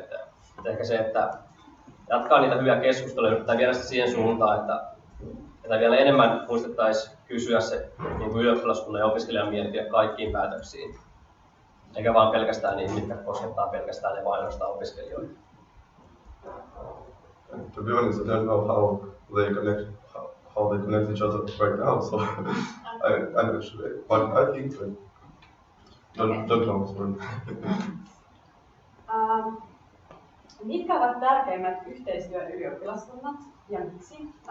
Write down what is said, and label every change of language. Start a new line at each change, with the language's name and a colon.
Finnish: Että ehkä se, että jatkaa niitä hyviä keskusteluja, yrittää viedä sitä siihen suuntaan, että vielä enemmän muistettaisiin kysyä se niin kuin ylioppilaskunnan ja opiskelijan mielipide kaikkiin päätöksiin. Eikä vaan pelkästään niin, mitkä koskettaa pelkästään ja vain ainoastaan opiskelijoita.
English: To be honest, I don't know how they connect each other right now, so I'm actually, but I think that don't know, sorry.
Finnish: Mitkä ovat tärkeimmät yhteistyön ylioppilaskunnat ja miksi?